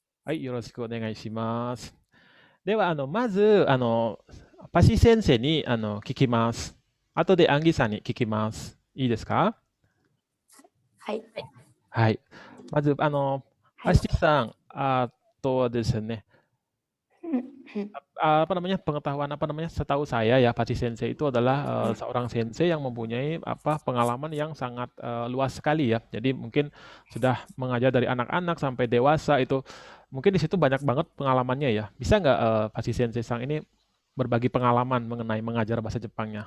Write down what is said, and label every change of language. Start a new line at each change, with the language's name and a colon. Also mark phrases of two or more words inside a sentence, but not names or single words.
Japanese: はい、よろしくお願いします。では、まず、パシ先生に聞きます。後でアンギさんに聞きます。いいですか？はい。はい。まず、パシさん、ですね、
Indonesian: pengetahuan setahu saya ya Pasti Sensei itu adalah seorang sensei yang mempunyai pengalaman yang sangat luas sekali ya. Jadi mungkin sudah mengajar dari anak-anak sampai dewasa itu mungkin di situ banyak banget pengalamannya ya. Bisa nggak Pasti Sensei sang ini berbagi pengalaman mengenai mengajar bahasa Jepangnya?